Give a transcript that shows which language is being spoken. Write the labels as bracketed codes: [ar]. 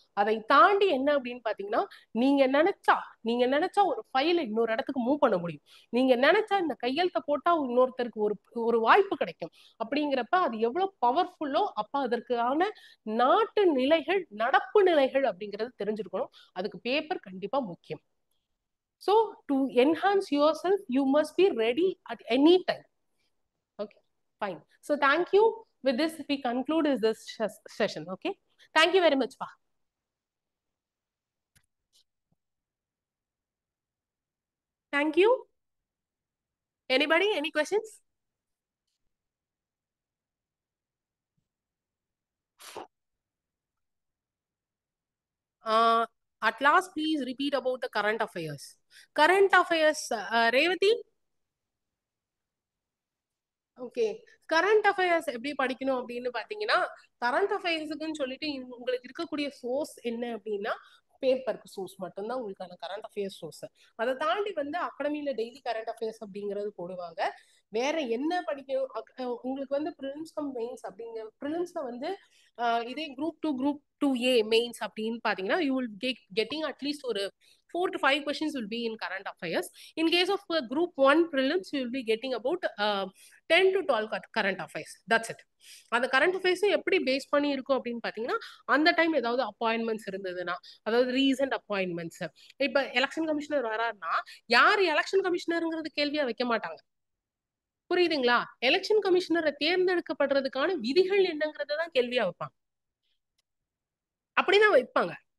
[ta] அதை தாண்டி என்ன அப்படின்னு பாத்தீங்கன்னா, நீங்க நினைச்சா ஒரு ஃபைல இன்னொரு இடத்துக்கு மூவ் பண்ண முடியும். நீங்க நினைச்சா இந்த கையெழுத்தை போட்டா இன்னொருத்தருக்கு ஒரு ஒரு வாய்ப்பு கிடைக்கும். அப்படிங்கிறப்ப அது எவ்வளவு பவர்ஃபுல்லோ, அப்ப அதற்கான நாட்டு நிலைகள், நடப்பு நிலைகள் அப்படிங்கிறது தெரிஞ்சிருக்கணும். அதுக்கு பேப்பர் கண்டிப்பா முக்கியம். [en] So to enhance yourself, you must be ready at any time. Okay, fine. So thank you. With this, we conclude this session. Okay, thank you very much, Pa. Thank you. Anybody, any questions? At last, please repeat about the current affairs. Current affairs, Revati. [ta] Okay, current affairs எப்படி படிக்கணும் அப்படின்னு பாத்தீங்கன்னா, current அஃபேர்ஸுக்குன்னு சொல்லிட்டு உங்களுக்கு இருக்கக்கூடிய source என்ன அப்படின்னா, பேப்பருக்கு சோர்ஸ் மட்டும்தான் உங்களுக்கான கரண்ட் அஃபேர்ஸ் சோர்ஸ். அதை தாண்டி வந்து அகாடமியில டெய்லி கரண்ட் அஃபேர்ஸ் அப்படிங்கிறது போடுவாங்க. வேற என்ன படிக்கணும் உங்களுக்கு வந்து ப்ரிலிம்ஸ் கம் மெயின்ஸ் அப்படிங்கிற ப்ரிலிம்ஸ்ல வந்து இதே குரூப் 2A மெயின்ஸ் அப்படின்னு பாத்தீங்கன்னா, [en] You will getting at least ஒரு 4 to 5 questions will be in current affairs. In case of group 1 prelims, you will be getting about 10 to 12 current affairs. That's it. [ta] அந்த current affairs எப்படி base பண்ணி இருக்கும் அப்படின்னு பாத்தீங்கன்னா, அந்த டைம் ஏதாவது அப்பாயின்மெண்ட்ஸ் இருந்ததுன்னா, அதாவது ரீசன்ட் அப்பாயின்மெண்ட்ஸ். இப்ப எலெக்ஷன் கமிஷனர் வராருன்னா யார் எலெக்ஷன் கமிஷனருங்கிறது கேள்வியா வைக்க மாட்டாங்க. புரியுதுங்களா? எலெக்ஷன் கமிஷனரை தேர்ந்தெடுக்கப்படுறதுக்கான விதிகள் என்னங்கறதான் கேள்வியா வைப்பாங்க. அப்படிதான் வைப்பாங்க.